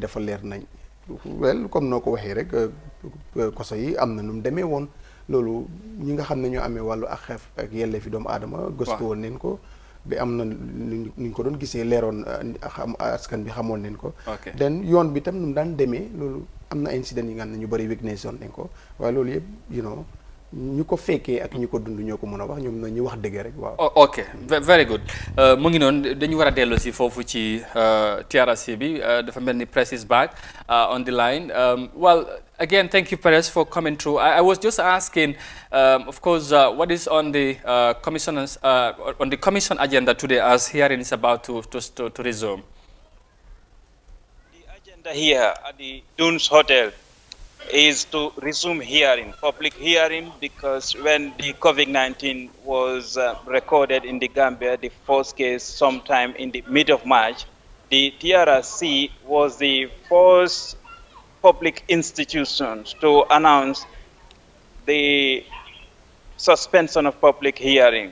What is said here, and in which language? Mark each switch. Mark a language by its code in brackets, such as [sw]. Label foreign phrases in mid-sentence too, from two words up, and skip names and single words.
[wo] dafa leer nañ wel comme noo ko waxee rek koso yi am na nu mu demee woon loolu ñi nga xam ne ñoo amee wàllu ak xeef ak yelle fi doomu aadama gëstu woon neen ko bi am na nuñ ko doon gisee leeroon askan bi xamoon nañ ko den yoon bi tam nu mu daan demee loolu am na incident yi nga xam ne ñu bëri witness yoon nañ ko waaye loolu yëpp ñu ko fekkee ak ñu ko dund ñoo ko mën a wax ñoom na ñu wax dëgg rek waaw. [en] ok very good [wo] mu ngi noonu dañu war a dellu si foofu ci TRRC bi dafa mel ni [en] press is back on the line well again thank you Perez for coming through. I was just asking of course what is on the commission agenda today as hearing is about to resume. The agenda here at the Dunes Hotel is to resume public hearing, because when the COVID-19 was recorded in the Gambia, the first case sometime in the mid of March, the TRRC was the first public institution to announce the suspension of public hearing.